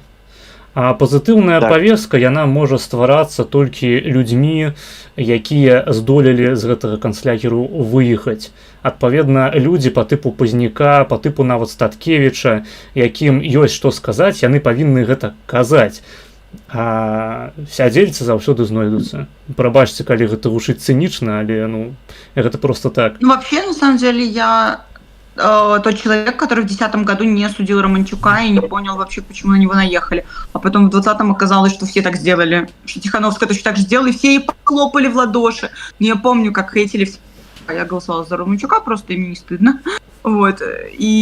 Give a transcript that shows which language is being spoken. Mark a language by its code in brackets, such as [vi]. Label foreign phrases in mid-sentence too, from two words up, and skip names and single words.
[be] А пазітыўная павестка, яна можа стварацца толькі людзьмі, якія здолелі з гэтага канцлягеру выехаць. Адпаведна, людзі па тыпу Пазняка, па тыпу нават Статкевіча, якім ёсць што сказаць, яны павінны гэта казаць. А сядзельцы заўсёды знойдуцца. Прабачце, калі гэта гучыць цынічна, але гэта просто так. [ru] Вообще, на самом деле, я тот человек, который в 2010 году не судил Романчука и не понял вообще, почему на него наехали. А потом в 2020 оказалось, что все так сделали. Что Тихановская точно так же сделала, и все ей похлопали в ладоши. Но я помню, как хейтили все. Я голосовала за Романчука, просто им не стыдно.